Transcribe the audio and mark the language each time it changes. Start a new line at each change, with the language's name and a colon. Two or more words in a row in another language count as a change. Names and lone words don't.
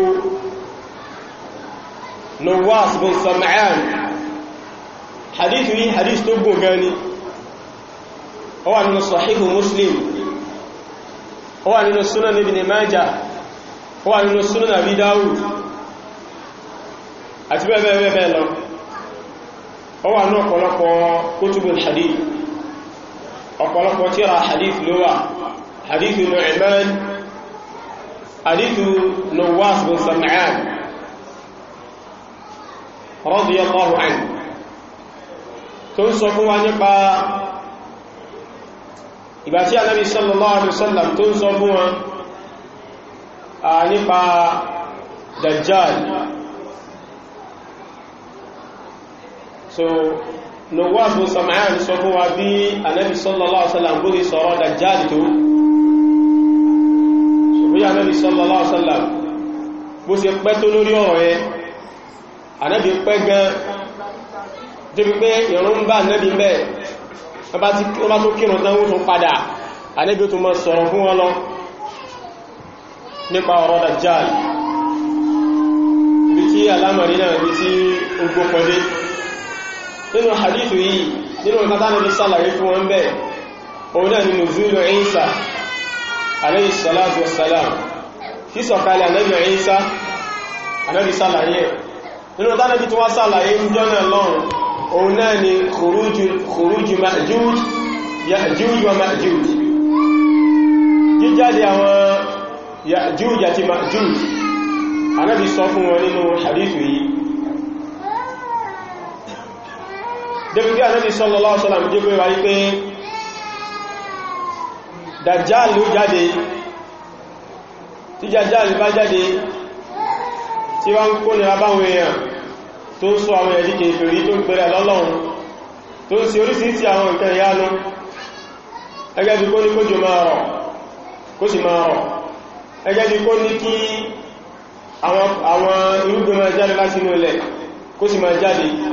Yoruba: Nawas bin Sam'an hadithu yìí hadith tó gùn gani ó wà nínú Sahihu Muslim ó wà nínú Sunan Ibn Majah ó wà nínú Sunan Abi Dawud àti bẹ́ẹ̀ lọ ó wà ní ọ̀pọ̀lọpọ̀
Arabic: كتب الحديث
Yoruba: ọ̀pọ̀lọpọ̀ tírà hadith ló wà hadithu Nu'man hadithu Nawas bin Sam'an
Arabic: رضي الله عنه
Yoruba: tó ń sọ fún wa nípa ìgbà tí Ànábì
Arabic: صلى الله عليه وسلم
Yoruba: tó ń sọ fún wọn nípa Dajjal so Nawas bin Sam'an sọ fún wa bí Ànábì
Arabic: صلى الله عليه وسلم
Yoruba: bó ti sọ̀rọ̀ Dajjal tó so bí Ànábì
Arabic: صلى الله عليه وسلم
Yoruba: bó ṣe pẹ́ tó lórí ọ̀rọ̀ yẹn Ànábì pẹ́ gan débi pé ìrun bá Ànábì mẹ́ ọba tó kírun tán ó tún padà Ànábì tó mọ́ sọ̀rọ̀ fún wọn lọ nípa ọ̀rọ̀ Dajjal ibi tí alámọ̀rí náà ibi tí ó gbópọ̀dé nínú hadithu yìí nínú ìkátà Ànábì sálàyé fún wọn bẹ́ẹ̀ òun náà ni
Arabic: نزول عيسى عليه الصلاة والسلام
Yoruba: kí sọ̀kalẹ̀ Ànábì Isa Ànábì sálàyé nínú Ànábì tó wá sálàyé ń jọ́nà lọ́rùn òun náà ni
Arabic: خروج مأجوج يأجوج ومأجوج
Yoruba: jíjáde àwọn Ya'juj àti Ma'juj Ànábì sọ fún wọn nínú hadithu yìí débi bí Ànábì
Arabic: صلى الله عليه وسلم
Yoruba: jẹ́ pé wáyé pé Dajjal ló jáde tí Dajjal bá jáde tí wọ́n ń kó nira báwọn èèyàn tó ń sọ àwọn ẹ̀dí kèfèrí tó ń pẹ̀rẹ̀ lọ́lọ́run tó ń ṣe orísìírísìí àwọn nǹkan ìyanu ẹgẹ́ bí kó ní kójò máa rọ̀ kó sì máa rọ̀ ẹgẹ́ bí kó ní kí àwọn irúgbìn máa jáde láti inú ilẹ̀ kó sì máa jáde